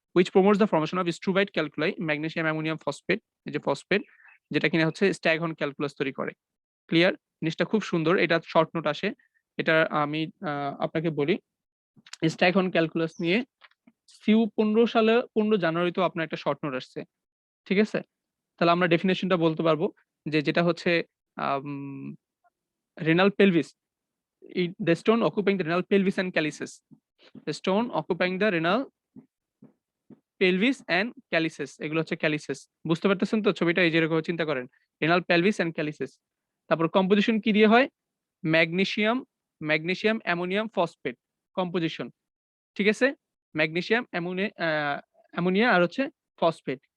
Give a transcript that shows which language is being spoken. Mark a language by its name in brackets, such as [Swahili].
[English] which promotes the formation of struvite calculi magnesium ammonium phosphate, [Bangla] এই যে phosphate, যেটা কিনা হচ্ছে স্ট্যাগহর্ন ক্যালকুলাস তৈরি করে। [English] Clear? [Bangla] জিনিসটা খুব সুন্দর, এটা শর্ট নোট আসে। এটা আমি আপনাকে বলি, স্ট্যাগহর্ন ক্যালকুলাস নিয়ে সিউ 15 জানুয়ারিতেও আপনার একটা শর্ট নোট আসছে। ঠিক আছে, তাহলে আমরা ডেফিনেশনটা বলতে পারবো যে যেটা হচ্ছে renal pelvis, [English] the stone occupying the renal pelvis and calyces, [Bangla] the stone occupying the renal pelvis and calyces, এগুলো হচ্ছে ক্যালিসেস। বুঝতে পারতেছেন তো ছবিটা? এই যে এরকম চিন্তা করেন, রেনাল পেলভিস এন্ড ক্যালিসেস। তারপর কম্পোজিশন কি দিয়ে হয়? Magnesium ammonium phosphate composition. ঠিক আছে, ম্যাগনেসিয়াম অ্যামোনিয়া আর হচ্ছে ফসফেট।